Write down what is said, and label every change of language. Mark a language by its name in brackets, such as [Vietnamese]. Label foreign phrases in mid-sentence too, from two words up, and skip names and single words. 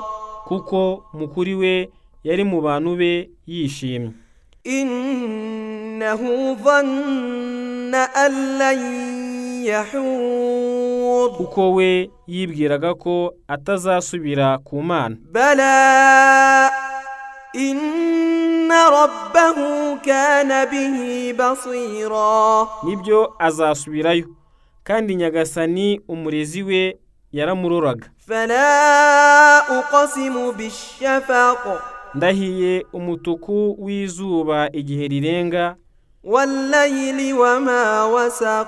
[Kinyarwanda] Kuko mukuri we yari mu bantu be yishimye. [Arabic] إنه ظن أن لن يحور. [Kinyarwanda] Kuko we yibwiraga ko atazasubira ku Mana. [Arabic] بلى إن ربه كان به بصيرا. [Kinyarwanda] Nibyo azasubirayo, kandi nyagasani umurezi we yaramuroraga. [Arabic] فلا أقسم بالشفق. [Kinyarwanda] Ndahiye umutuku w'izuba igihe rirenga. [Arabic] والليل وما وسق.